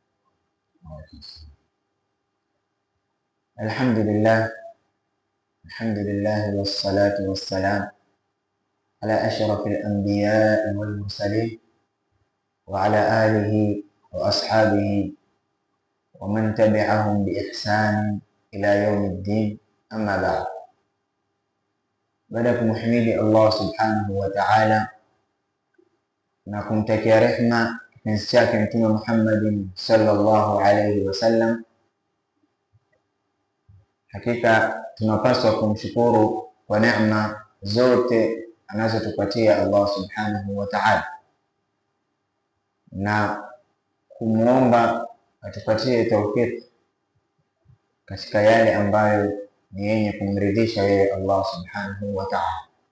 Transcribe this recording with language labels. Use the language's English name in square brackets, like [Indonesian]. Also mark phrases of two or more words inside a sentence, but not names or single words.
[Arabic] الحمد لله والصلاة والسلام على أشرف الأنبياء والمرسلين وعلى آله وأصحابه ومن تبعهم بإحسان إلى يوم الدين أما بعد. [Swahili] Baada ya kumhimidi Allah [Arabic] سبحانه وتعالى [Swahili] na kumtakia rehma kipenzi chake Mtume Muhammadin [Arabic] صلى الله عليه وسلم, [Swahili] hakika tunapaswa kumshukuru kwa neema zote anazotupatia Allah [Arabic] سبحانه وتعالى [Swahili] na kumuomba atupatie tawfik katika yale ambayo ni yenye kumridhisha yeye Allah [Arabic] سبحانه وتعالى.